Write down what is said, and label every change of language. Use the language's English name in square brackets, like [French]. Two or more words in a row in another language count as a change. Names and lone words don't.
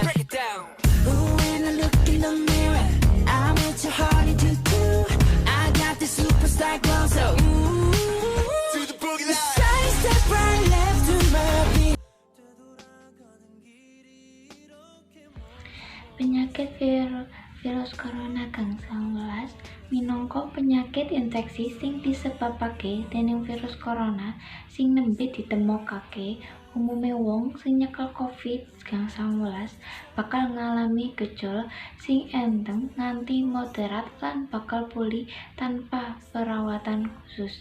[English] Break it down. Ooh, when I look in the mirror, I'm at your heart into two. I got the superstar glow, so ooh, to the boogie line. Side step right left to my beat. [Javanese] Penyakit virus corona gang-19 minangka penyakit infeksi sing disebabake dening virus corona sing nembe ditemokake. Umume wong sing nyekel COVID-19 bakal ngalami gejala sing enteng nganti moderat lan bakal pulih tanpa perawatan khusus.